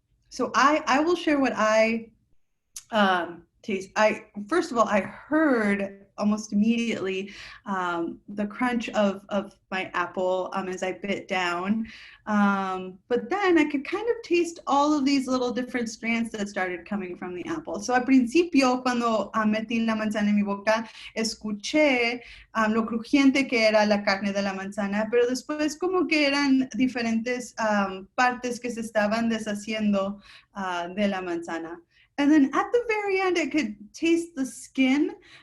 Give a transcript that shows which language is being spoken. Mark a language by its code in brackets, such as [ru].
[en] So I will share what I taste. First of all, I heard almost immediately the crunch of my apple as I bit down. But then I could kind of taste all of these little different strands that started coming from the apple. [es] So al principio, cuando metí la manzana en mi boca, escuché lo crujiente que era la carne de la manzana, pero después como que eran diferentes partes que se estaban deshaciendo de la manzana. [en] And then at the very end, I could taste the skin.